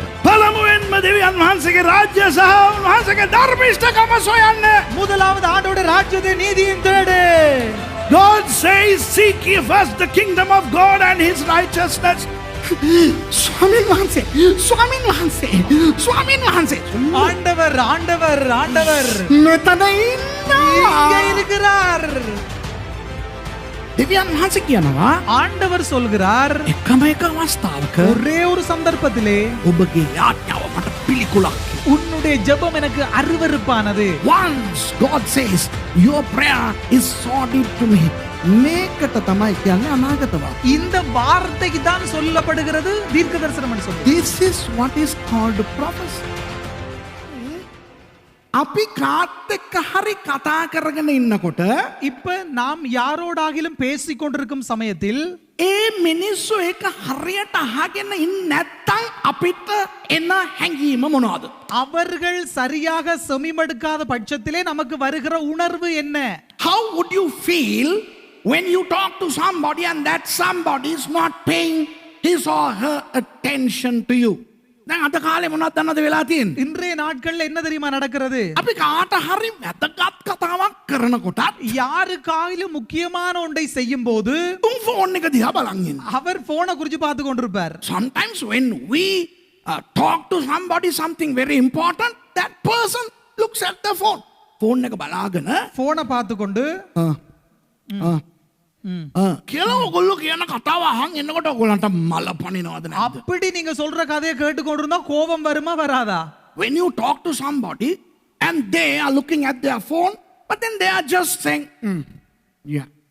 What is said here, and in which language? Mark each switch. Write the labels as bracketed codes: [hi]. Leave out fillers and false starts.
[si] පළමුවෙන්ම දෙවියන් වහන්සේගේ රාජ්‍ය සහ උන්වහන්සේගේ ධර්මිෂ්ඨකම සොයන්න. [ta] முதலாவது ஆண்டவருடைய ராஜ்யத்தை நீதியும் தேடு. [en] God says seek ye first the kingdom of God and his righteousness. [si] ස්වාමීන් වහන්සේ ස්වාමීන් වහන්සේ ස්වාමීන් වහන්සේ [ta] ஆண்டவர் ஆண்டவர் ஆண்டவர் [si] මෙතන [ta] இங்கே இருக்கிறார். [si] දෙවියන් වහන්සේ කියනවා [ta] ஆண்டவர் சொல்கிறார் [si] එකම එක අවස්ථාවක [ta] ஒரே ஒரு சந்தர்ப்பத்திலே [si] ඔබගේ යාඥාව මට පිළිකුලක්. [ta] உன்னுடைய ஜெபம் எனக்கு அருவருப்பானது. [en] Once God says your prayer is sordid to me. [si] මේකට තමයි කියන්නේ අනාගතවාදී. [ta] இந்த வார்த்தைக்கு தான் சொல்லப்படுகிறது தீர்க்க தரிசனம் என்று சொல்லி. [en] This is what is called prophecy. [si] අපි කාත් එක්ක හරි කතා කරගෙන ඉන්නකොට [ta] இப்ப நாம் யாரோடாகிலும் பேசிக் கொண்டிருக்கும் சமயத்தில் [si] ඒ මිනිස්සු ඒක හරියට අහගෙන ඉන්නේ නැත්තම් අපිට එන හැඟීම මොනවද? [ta] அவர்கள் சரியாக செவிமடுக்காத பட்சத்திலே நமக்கு வருகிற உணர்வு என்ன? [en] How would you feel when you talk to somebody and that somebody is not paying his or her attention to you? [si] දැන් අද කාලේ මොනවද දන්නවද වෙලා තියෙන්නේ? [ta] இன்றைய நாட்கள்ல என்ன தெரியுமா நடக்கிறது? [si] අපි කාට හරි වැදගත් කතාවක් කරනකොටත් [ta] யாருக்காகிலும் முக்கியமான ஒன்றை செய்யும் போது [si] උන් ෆෝන් එක දිහා බලන් ඉන්නවා. [ta] அவர் போனை குறித்து பார்த்து கொண்டிருப்பார். [en] Sometimes when we talk to somebody something very important, that person looks at the phone. [si] Phone එක බලාගෙන [ta] போனை பார்த்து கொண்டு [si] කියලා ඔයගොල්ලෝ කියන කතාව අහන් එනකොට ඔයගොල්ලන්ට මල පනිනවද නැද්ද? [ta] அப்படி நீங்க சொல்ற கதையை கேட்டு கொண்டிருந்தா கோபம் வருமா வராதா? [en] When you talk to somebody and they are looking at their phone, but then they are just saying, yeah.